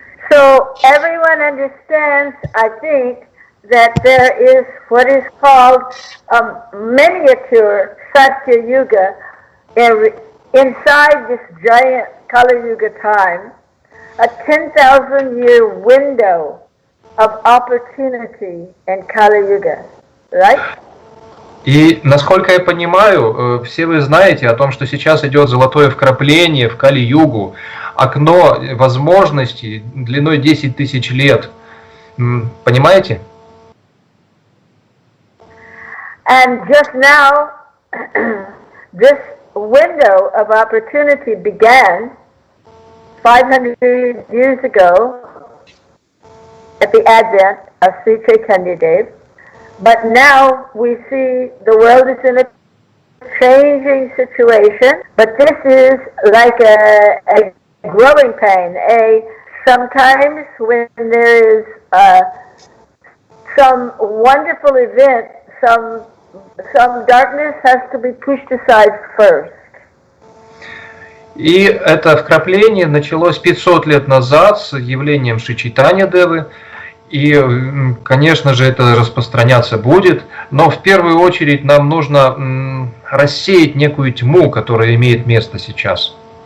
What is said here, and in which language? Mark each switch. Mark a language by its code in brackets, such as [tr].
[en] So everyone understands, I think, that there is what is called miniature Satya Yuga inside this giant Kali Yuga time, a 10,000-year window of opportunity in Kali Yuga, right? [ru] И, насколько я понимаю, все вы знаете о том, что сейчас идет золотое вкрапление в Кали-югу, окно возможностей длиной 10 тысяч лет. Понимаете? [en] And just now, this window of opportunity began 500 years ago at the advent of Sri Chaitanya Dev. But now we see the world is in a changing situation, but this is like a growing pain. Sometimes when there is some wonderful event, some darkness has to be pushed aside first. [ru] И это вкрапление началось 500 лет назад с явлением Шри Чайтанья Девы. И, конечно же, это распространяться будет, но в первую очередь нам нужно рассеять некую тьму, которая имеет место сейчас.